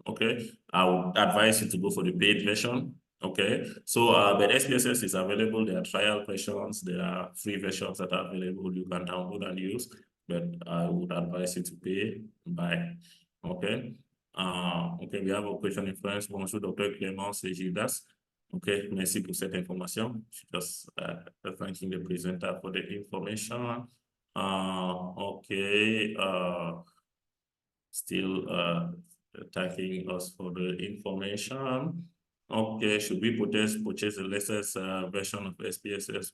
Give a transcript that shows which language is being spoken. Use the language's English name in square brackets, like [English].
[English] Okay, I would advise you to go for the paid version. Okay, so but SPSS is available. There are trial versions, there are free versions that are available. You can download and use, but I would advise you to pay by. Okay. Okay, we have a question in French. [French] Bonjour, Dr. Clément, c'est Gildas. Okay, merci pour cette information. [English] Just thanking the presenter for the information. Okay, still thanking us for the information. Okay, should we purchase the latest version of SPSS?